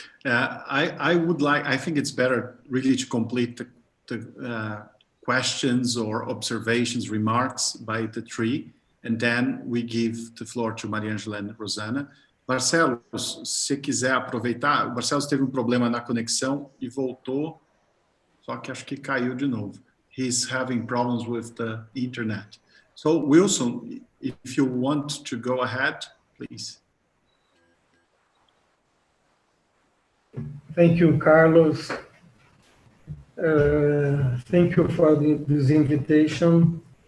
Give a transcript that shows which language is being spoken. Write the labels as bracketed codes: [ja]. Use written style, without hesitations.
[en] I think it's better really to complete the questions or observations, remarks by the three, and then we give the floor to Mariângela and Rosanna. [pt] Barcelos, se quiser aproveitar, o Barcelos teve problema na conexão e voltou, só que acho que caiu de novo. [en] He's having problems with the internet. So Wilson, if you want to go ahead, please. Thank you, Carlos. Thank you for this invitation.